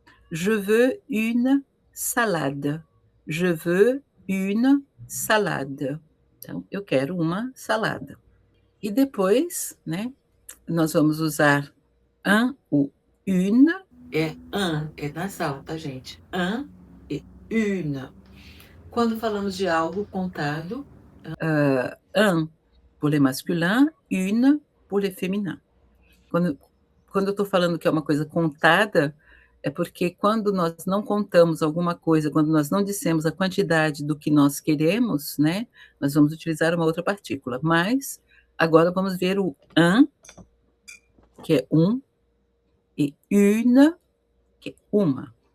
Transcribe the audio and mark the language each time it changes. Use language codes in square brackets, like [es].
[fr] Je veux une salade. Je veux une salade. [pt] Então, eu quero uma salada. E depois, né, nós vamos usar [fr] un ou une. [pt] É un, é nasal, tá, gente? Un e une. Quando falamos de algo contado, [fr] un pour les masculins, une pour les féminins. [pt] Quando eu estou falando que é uma coisa contada, é porque quando nós não contamos alguma coisa, quando nós não dissemos a quantidade do que nós queremos, né, nós vamos utilizar uma outra partícula. Mas agora vamos ver o un, que é um, e une, que é uma.